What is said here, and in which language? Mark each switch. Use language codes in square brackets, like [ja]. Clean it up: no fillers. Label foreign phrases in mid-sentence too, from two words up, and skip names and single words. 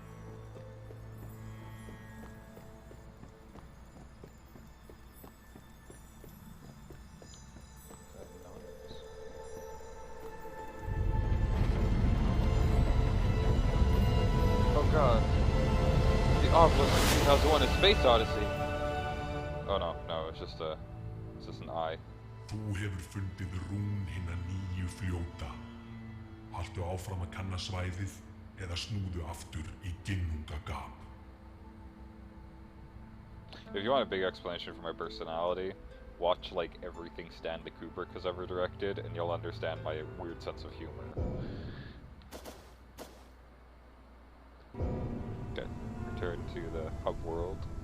[en] Oh god. The obelisk from 2001: A Space Odyssey. Oh no, it's just an eye. [is] Þú hefur fundið rún hinna nýju fljóta. Haltu áfram að kanna svæðið eða snúðu aftur í ginnungagap. [en] If you want a big explanation for my personality, watch like everything Stanley Kubrick has ever directed, and you'll understand my weird sense of humor. Okay, return to the hub world.